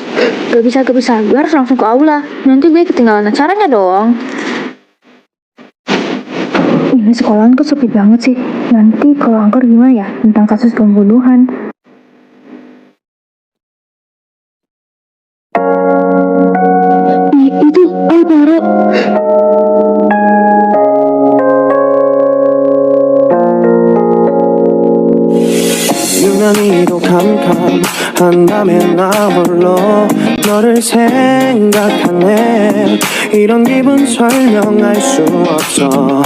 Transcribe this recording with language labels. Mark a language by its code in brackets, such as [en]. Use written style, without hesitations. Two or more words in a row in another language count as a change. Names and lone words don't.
[id] Gak bisa, gue harus langsung ke aula. Nanti gue ketinggalan acaranya dong. Ini sekolahan kok sepi banget sih. Nanti kalau angker gimana ya tentang kasus pembunuhan? Itu Alvaro. [ko] 유난히도 캄캄한 밤에 나 홀로 너를 생각하네. 이런 기분 설명할 수 없어.